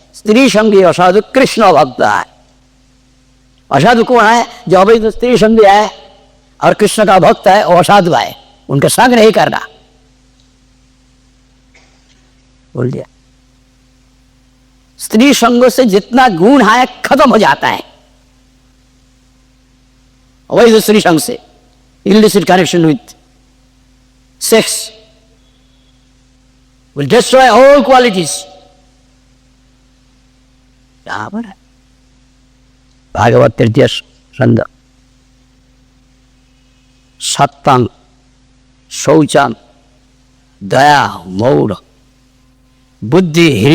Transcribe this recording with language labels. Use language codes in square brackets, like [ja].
[hi] स्त्री संगी असाधु कृष्ण भक्त है। असाधु कौन है? जो अवैध स्त्री संगी है और कृष्ण का भक्त है, वो असाधु है, उनका संग नहीं करना बोल दिया। स्त्री संग से जितना गुण है खत्म हो जाता है। अवैध स्त्री संग से [en] illicit connection with sex will destroy all qualities. [hi] यहाँ पर भागवत तृतीय स्कंद [sa] सत्यं शौचम दया मौढ़ बुद्धि